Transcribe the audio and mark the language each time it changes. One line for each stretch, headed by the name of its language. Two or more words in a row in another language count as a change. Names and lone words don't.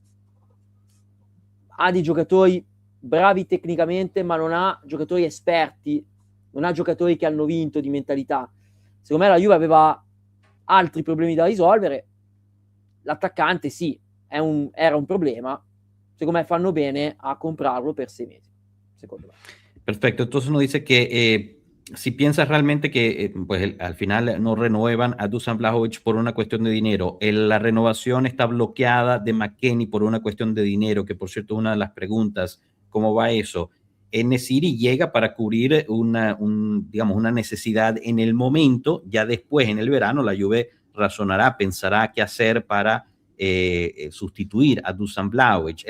Italian: Ha dei giocatori bravi tecnicamente, ma non ha giocatori esperti, non ha giocatori che hanno vinto di mentalità. Secondo me la Juve aveva altri problemi da risolvere. L'attaccante sì, era un problema. Secondo me fanno bene a comprarlo per 6 mesi, secondo me.
Spanish: Perfecto, entonces nos dice que si piensas realmente que pues al final no renuevan a Dusan Vlahovic por una cuestión de dinero, la renovación está bloqueada de McKennie por una cuestión de dinero, que por cierto una de las preguntas, ¿cómo va eso? En-Nesyri llega para cubrir digamos, una necesidad en el momento, ya después en el verano la Juve razonará, pensará qué hacer para sustituir a Dusan Vlahovic.